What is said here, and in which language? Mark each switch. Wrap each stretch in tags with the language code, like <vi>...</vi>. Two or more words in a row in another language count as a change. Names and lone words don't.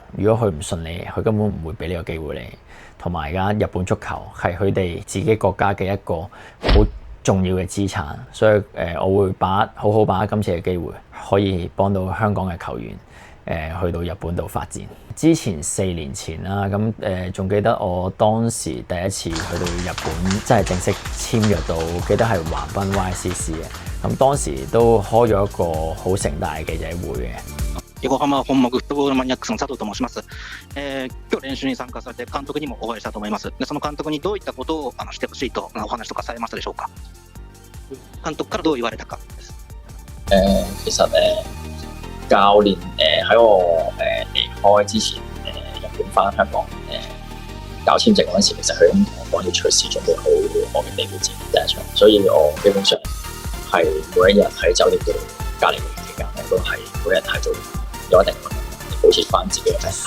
<yue>如果佢唔信你，佢根本唔會俾呢個機會你。同埋而家日本足球係佢哋自己國家嘅一個好重要嘅資產，所以我會好好把握今次嘅機會，可以幫到香港嘅球員去到日本度發展。之前4年前啦，咁仲記得我當時第一次去到日本，真係正式簽約到，記得係橫濱 YCC 嘅。咁當時都開咗一個好盛大嘅記者會嘅。</yue> <ja>横浜本木フットボールマニアックスの佐藤と申します。今日練習に参加されて監督にもお会いしたと思います。でその監督にどういったことをしてほしいとお話とかされましたでしょうか。監督からどう言われたかです。</ja> <yue>其實教練喺我離開之前日本翻香港搞簽證嗰陣時，其實佢已經同我講要隨時準備好我嘅地盤戰第一場，所以我基本上係每一日喺酒店度隔離嘅期間，我都係每日喺度有一定保持翻自己嘅狀態。</yue>